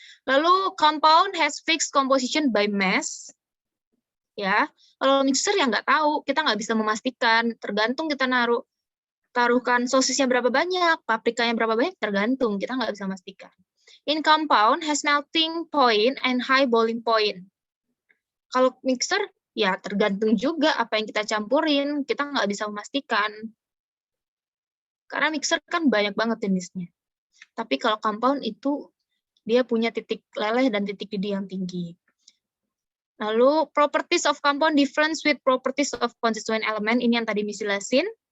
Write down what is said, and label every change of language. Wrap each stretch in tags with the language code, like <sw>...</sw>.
<en>Lalu compound has fixed composition by mass.</en> <id>Ya, kalau mixer ya nggak tahu, kita nggak bisa memastikan. Tergantung kita taruhkan sosisnya berapa banyak, paprikanya berapa banyak, tergantung, kita nggak bisa memastikan.</id> <en>In compound has melting point and high boiling point.</en> <id>Kalau mixer ya tergantung juga apa yang kita campurin, kita nggak bisa memastikan. Karena mixer kan banyak banget jenisnya. Tapi kalau compound itu dia punya titik leleh dan titik didih yang tinggi.</id> <en>Lalu properties of compound difference with properties of constituent element,</en> <id>ini yang tadi Miss jelasin.</id>